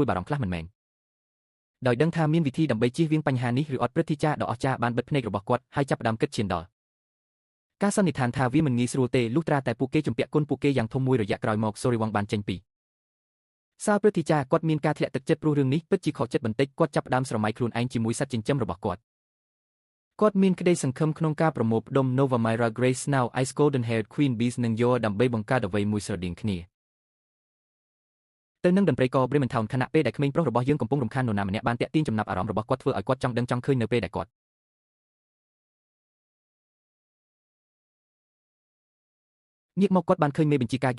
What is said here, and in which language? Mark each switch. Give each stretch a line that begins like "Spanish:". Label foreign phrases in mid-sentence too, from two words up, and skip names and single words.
Khmer: បារម្ភខ្លះមិនមែនដោយដឹងថាមានវិធីដើម្បីជៀសវាងបញ្ហានេះឬអត់ព្រឹទ្ធាចារ្យដ៏អស្ចារ្យបានបិទភ្នែករបស់គាត់ហើយចាប់ផ្ដើមគិតឈានដល់ការសន្និដ្ឋានថាវាមិនងាយស្រួលទេលុះត្រាតែពួកគេជំពាក់គុណពួកគេយ៉ាងធំមួយរយៈក្រោយមក Sorry Wong បានចេញពីសាលព្រឹទ្ធាចារ្យគាត់មានការធ្លាក់ទឹកចិត្តព្រោះរឿងនេះពិតជាខកចិត្តបន្តិចគាត់ចាប់ផ្ដើមស្រមៃខ្លួនឯងជាមួយសត្វចិញ្ចឹមរបស់គាត់មានក្តីសង្ឃឹមក្នុងការប្រមូលផ្ដុំ Nova Myra Grace Now Ice Golden Haired Queen Bees និង Yor ដើម្បីបង្កើតអ្វីមួយស្រដៀងគ្នា ទៅនឹងតន្ត្រីករ Bremertown ខណៈពេលដែលក្មេងប្រុសរបស់យើងកំពុងរំខាននរណាម្នាក់បានតាក់ទាញចំណាប់អារម្មណ៍របស់គាត់ធ្វើឲ្យគាត់ចង់ដឹងចង់ឃើញនៅពេលដែលគាត់ងាកមកគាត់បានឃើញមេបញ្ជាការយុ